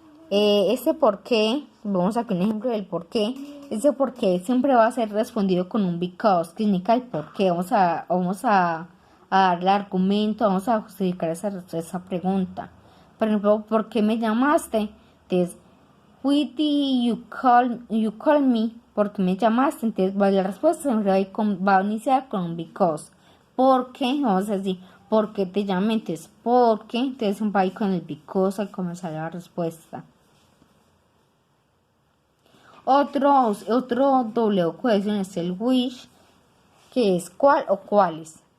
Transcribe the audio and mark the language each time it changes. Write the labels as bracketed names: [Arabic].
[Spanish] Este por qué, vamos a ver un ejemplo del por qué. Ese por qué siempre va a ser respondido con un because, que significa el por qué. Vamos a darle argumento, vamos a justificar esa pregunta. Por ejemplo, ¿por qué me llamaste? Entonces, [English] why did you call me? [Spanish] ¿Por qué me llamaste? Entonces, la respuesta siempre va a iniciar con un because. ¿Por qué? Vamos a decir, ¿por qué te llamé? Entonces, ¿por qué? Entonces, va a ir con el because al comenzar la respuesta. Otro W question es el which, que es cuál o cuáles.